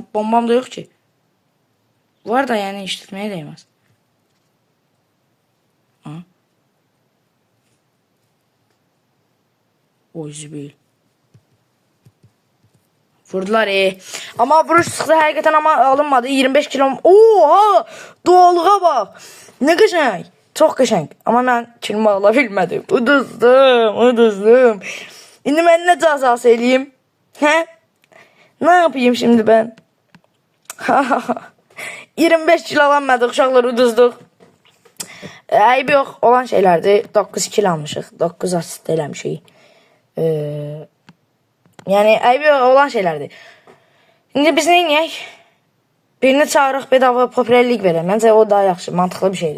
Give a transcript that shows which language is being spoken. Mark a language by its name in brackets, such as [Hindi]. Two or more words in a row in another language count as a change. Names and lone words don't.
[Azerbaijani] Bombam da yox ki. Var da yəni işlətməyə dəyməz. Oy zibil. Vurdular Ama vuruş sıxdı həqiqətən ama alınmadı. 25 kilo. Oha! [Turkish] Doğallığa bak. [Azerbaijani] Ne qəşəng. Çox qəşəng. Ama mən kilimi ala bilmədim. Uduzdum. İndi mən nə cəzası eləyim? Hə? [Turkish] Ne yapayım şimdi ben? [Azerbaijani] 25 kilo alanmadıq, uşaqlar uduzduq. Eybi yox, olan şeylərdir. 9 kilo almışıq. 9 asist eləmişik. Yani eybi olan şeylərdir. İndi biz nə edək? Birini çağırıq, bedava popülerlik verək. Məncə o daha yaxşı, mantıqlı bir şeydir.